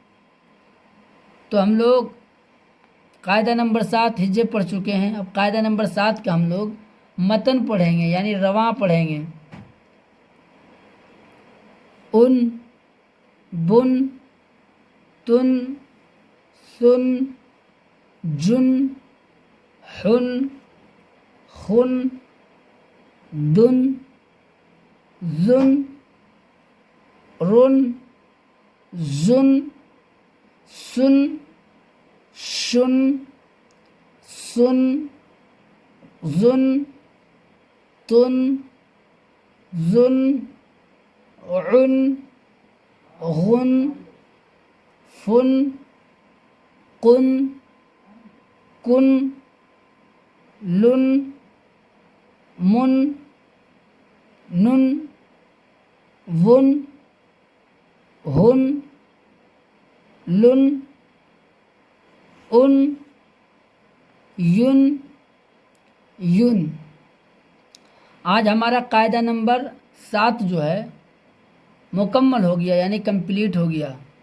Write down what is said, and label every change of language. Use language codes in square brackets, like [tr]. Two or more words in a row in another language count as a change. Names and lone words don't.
[ur] تو ہم لوگ قاعدہ نمبر 7 ہجے پڑھ چکے ہیں، اب قاعدہ نمبر 7 کا ہم لوگ متن پڑھیں گے، یعنی رواں پڑھیں گے۔ [ar] ان، بن، تن، سن، جن، حن، خن، دن، زن، رن، زن، سن، شن، سن، زن، تن، زن، عن، غن، فن، قن، کن، لن، من، نن، ون، ہن، لن، ان، یون، یون۔ [ur] آج ہمارا قاعدہ نمبر 7 جو ہے مکمل ہو گیا، یعنی کمپلیٹ ہو گیا۔